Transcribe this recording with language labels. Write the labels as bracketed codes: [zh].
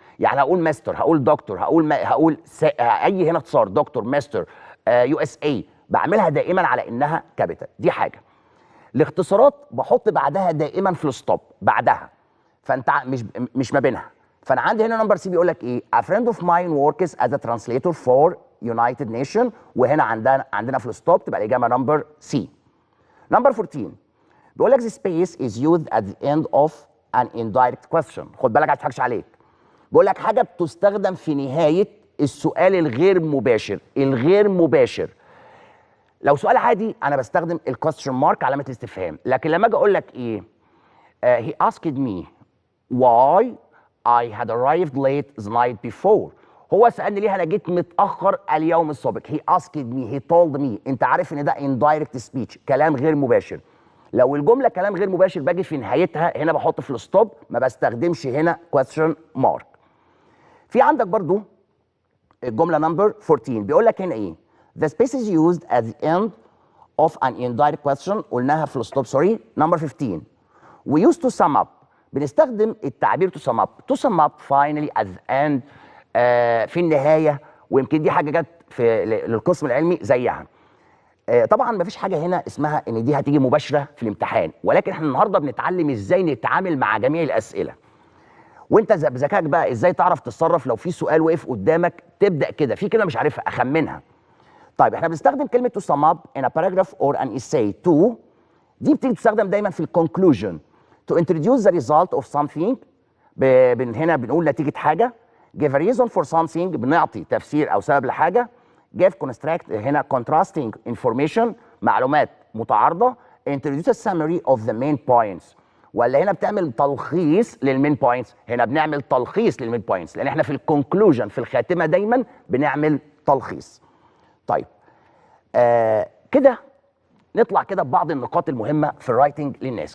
[ar] يعني هقول ماستر، هقول دكتور، هقول اي هنا اختصار دكتور، ماستر، يو اس اي، بعملها دائما على انها كابيتال. دي حاجه. الاختصارات بحط بعدها دائما فول ستوب بعدها، فانت مش ما بينها. فانا عندي هنا نمبر سي بيقول لك ايه؟ [en] A friend of mine works as a translator for United Nation، [ar] وهنا عندنا فول ستوب، تبقى الاجابه نمبر سي. نمبر 14 بيقول لك [en] the space is used at the end of an indirect question. [ar] خد بالك ما تضحكش عليك. بيقول لك حاجه بتستخدم في نهايه السؤال الغير مباشر. الغير مباشر لو سؤال عادي انا بستخدم الكويستشن مارك علامه الاستفهام، لكن لما اجي اقول لك ايه؟ [en] he asked me why I had arrived late the night before. [ar] هو سألني ليه انا جيت متأخر اليوم السابق. [en] he asked me، he told me. [ar] انت عارف ان ده indirect speech، كلام غير مباشر. لو الجملة كلام غير مباشر باجي في نهايتها هنا بحط في الستوب، ما بستخدمش هنا question mark. في عندك برضو الجملة نمبر 14 بيقول لك هنا ايه؟ [en] the space is used at the end of an indirect question، [ar] قلناها في الستوب سوري. [en] number 15 we used to sum up، [ar] بنستخدم التعبير [en] to sum up. to sum up finally at the end، [ar] في النهايه. ويمكن دي حاجه جت في للقسم العلمي زيها. طبعا ما فيش حاجه هنا اسمها ان دي هتيجي مباشره في الامتحان، ولكن احنا النهارده بنتعلم ازاي نتعامل مع جميع الاسئله. وانت بذكائك بقى ازاي تعرف تتصرف لو في سؤال وقف قدامك، تبدا كده في كلمه مش عارفها اخمنها. طيب احنا بنستخدم كلمه [en] to sum up in a paragraph or an essay. [ar] to دي بتيجي تستخدم دايما في الكونكلوجن. [en] to introduce the result of something، [ar] هنا بنقول نتيجه حاجه. [en] give a reason for something، [ar] بنعطي تفسير او سبب لحاجه. [en] give construct هنا contrasting information، [ar] معلومات متعارضه. [en] introduce a summary of the main points، [ar] ولا هنا بتعمل تلخيص للمين بوينتس؟ هنا بنعمل تلخيص للمين بوينتس، لان احنا في الكونكلوجن في الخاتمه دايما بنعمل تلخيص. طيب كده نطلع كده ببعض النقاط المهمه في الرايتنج للناس.